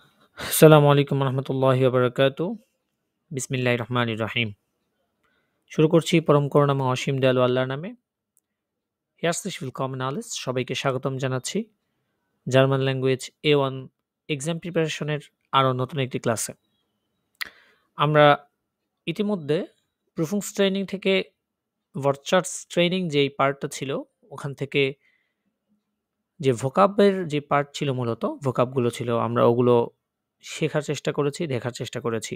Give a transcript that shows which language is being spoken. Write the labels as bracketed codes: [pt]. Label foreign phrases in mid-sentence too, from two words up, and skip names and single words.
[ar] السلام عليكم رحمة الله بركاته. بسم الله الرحمن الرحيم. [bn] শুরু করছি পরম করুণাময় অসীম দয়ালু আল্লাহর নামে। [de] Herzlich willkommen alles, [bn] সবাইকে স্বাগতম জানাচ্ছি [en] German language A1 exam preparation [bn] আরও নতুন একটি ক্লাসে। আমরা ইতিমধ্যে [de] Prüfungstraining [bn] থেকে [de] Wortschatztraining [bn] যেই পার্টটা ছিল ওখান থেকে যে ভোকাবের যে পার্ট ছিল, মূলত ভোকাবগুলো ছিল, আমরা ওগুলো শেখার চেষ্টা করেছি, দেখার চেষ্টা করেছি।